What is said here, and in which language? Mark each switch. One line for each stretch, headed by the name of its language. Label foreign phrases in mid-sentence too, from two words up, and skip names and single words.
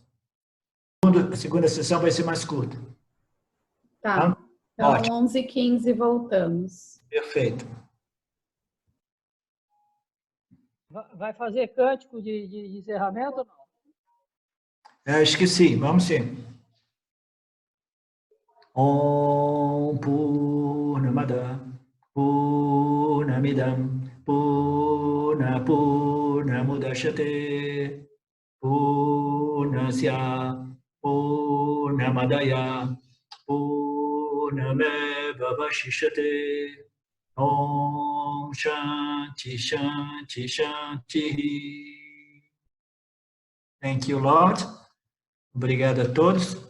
Portuguese: A segunda sessão vai ser mais curta. Tá. Então, Ótimo. 11h15 voltamos. Perfeito. Vai fazer cântico de encerramento ou não? Acho que sim. Vamos sim.
Sanskrit: Om Purnamada Purnamidam Purnamudachyate Purnasya Purnamadaya Purnameva Vashishyate Om Shanti Shanti Shanti.
English: Thank you, Lord.
Portuguese: Obrigado a todos.